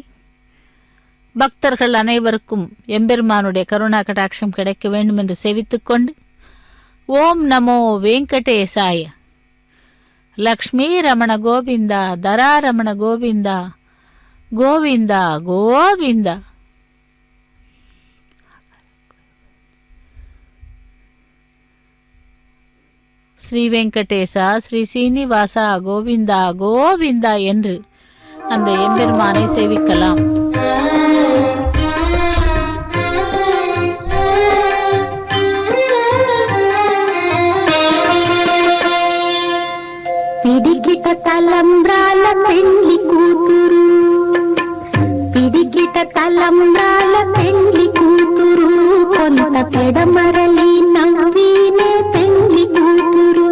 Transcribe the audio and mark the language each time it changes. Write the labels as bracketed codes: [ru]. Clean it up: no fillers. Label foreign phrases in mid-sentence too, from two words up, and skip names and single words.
[ta] பக்தர்கள் அனைவருக்கும் எம்பெருமானுடைய கருணா கடாட்சம் கிடைக்க வேண்டும் என்று சேவித்துக்கொண்டு [sa] ॐ नमो वेङ्कटेशाय, [ta] லக்ஷ்மீ ரமண கோவிந்தா, தராரமண கோவிந்தா, கோவிந்தா கோவிந்தா. ஸ்ரீ வெங்கடேசா, ஸ்ரீ சீனிவாசா, கோவிந்தா கோவிந்தா என்று அந்த எம்பெருமானை சேவிக்கலாம். [te] పిడికిట తలంబ్రాల పెండ్లి కూతురు, పిడికిట తలంబ్రాల పెండ్లి కూతురు, కొంత పెడమరలి నవ్వినే పెండ్లి కూతురు.